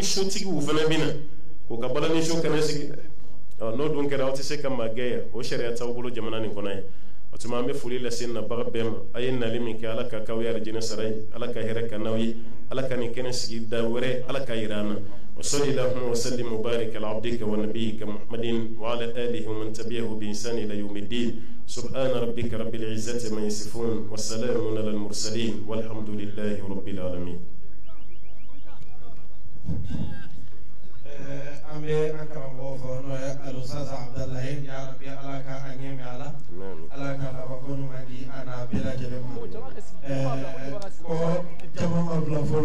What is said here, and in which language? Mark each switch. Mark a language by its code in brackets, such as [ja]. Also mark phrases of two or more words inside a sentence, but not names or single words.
[bm] sotigiw fana bɛ na k'u ka balani so kɛnɛ sigi n'o dun kɛra aw tɛ se ka maa gɛn o sariya t'aw bolo jamana nin kɔnɔ ye o tuma an bɛ foli lase nabaga bɛɛ ma a ye nali min kɛ ala ka k'aw ye arijinɛ sara ye ala ka hɛrɛ ka n'aw ye ala ka nin kɛnɛ sigi da wɛrɛ ala ka yira an na [ar] وصل اللهم وسلم وبارك على عبدك ونبيك محمد وعلى آله ومن تبعه بإحسان إلى يوم الدين سبحان ربك رب العزة عما يصفون وسلام على المرسلين والحمد لله رب العالمين [bm] an bɛ an karamɔgɔ fɔ n'o ye alusasa abdalayi [ar] يا رب [bm] ala ka a ɲɛ mɛn ala ala ka labanko ɲuman di a n'a bɛɛ lajɛlen ma ko jama ma bila fɔlɔ